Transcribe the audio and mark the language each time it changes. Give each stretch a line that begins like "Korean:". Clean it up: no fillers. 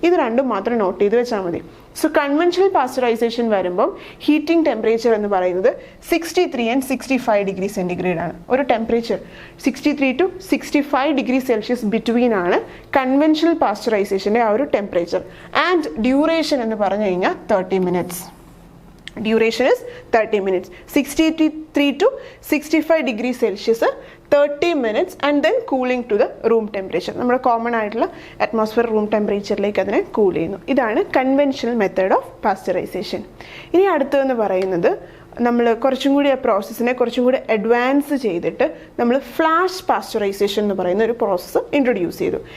Malayalam: ഇത് രണ്ടും മാത്രം നോട്ട് ചെയ്ത് വെച്ചാൽ മതി. സോ കൺവെൻഷണൽ പാസ്ചറൈസേഷൻ വരുമ്പം ഹീറ്റിംഗ് ടെമ്പറേച്ചർ എന്ന് പറയുന്നത് 63 and 65 ഡിഗ്രി സെൻറ്റിഗ്രേഡ് ആണ്. ഒരു temperature 63 to 65 degree Celsius between ആണ് കൺവെൻഷണൽ പാസ്ചറൈസേഷൻ്റെ ആ ഒരു ടെമ്പറേച്ചർ. ആൻഡ് ഡ്യൂറേഷൻ എന്ന് പറഞ്ഞു കഴിഞ്ഞാൽ
English: 30 minutes. Duration is 30 minutes. 63 to 65 degree Celsius 30 minutes and then cooling to the room temperature.
Malayalam: നമ്മുടെ കോമൺ ആയിട്ടുള്ള അറ്റ്മോസ്ഫിയർ റൂം ടെമ്പറേച്ചറിലേക്ക് അതിനെ കൂൾ ചെയ്യുന്നു. ഇതാണ് കൺവെൻഷണൽ മെത്തേഡ് ഓഫ് പാസ്ചറൈസേഷൻ. ഇനി അടുത്തതെന്ന് പറയുന്നത് നമ്മൾ കുറച്ചും കൂടി ആ പ്രോസസ്സിനെ കുറച്ചും കൂടി അഡ്വാൻസ് ചെയ്തിട്ട് നമ്മൾ ഫ്ലാഷ് പാസ്ചറൈസേഷൻ എന്ന് പറയുന്ന ഒരു പ്രോസസ്സ് ഇൻട്രൊഡ്യൂസ് ചെയ്തു.